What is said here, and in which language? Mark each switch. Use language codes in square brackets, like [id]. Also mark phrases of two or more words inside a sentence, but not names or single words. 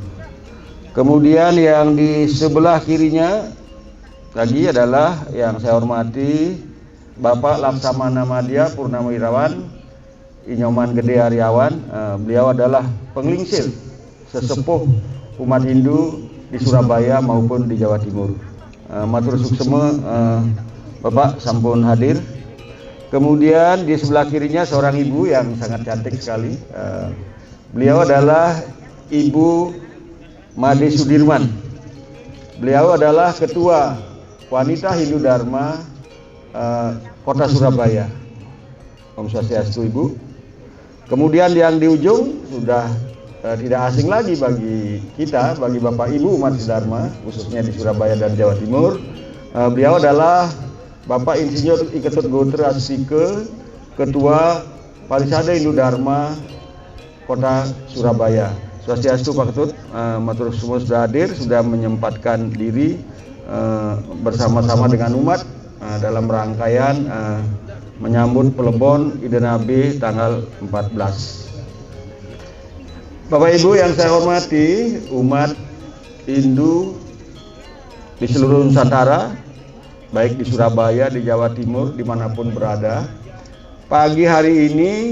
[id] Kemudian yang di sebelah kirinya lagi adalah yang saya hormati Bapak Laksamana Madya Purnamawirawan Inyoman Gede Aryawan. Beliau adalah penglingsir sesepuh umat Hindu di Surabaya maupun di Jawa Timur. [ban] Matur suksema Bapak sampun hadir. [id] Kemudian di sebelah kirinya seorang ibu yang sangat cantik sekali. Beliau adalah Ibu Made Sudirman. Beliau adalah Ketua Wanita Hindu Dharma Kota Surabaya. [ban] Om Swastiastu [id] Ibu. Kemudian yang di ujung sudah tidak asing lagi bagi kita, bagi Bapak Ibu umat Dharma, khususnya di Surabaya dan Jawa Timur. Beliau adalah Bapak Insinyur I Ketut Goter Asike, Ketua Parisade Hindu Dharma Kota Surabaya. Swastiastu Pak Ketut, matur semua sudah hadir, sudah menyempatkan diri bersama-sama dengan umat dalam rangkaian menyambut Plebon Ide Nabi tanggal 14. Bapak Ibu yang saya hormati, umat Hindu di seluruh Nusantara, baik di Surabaya, di Jawa Timur, dimanapun berada, pagi hari ini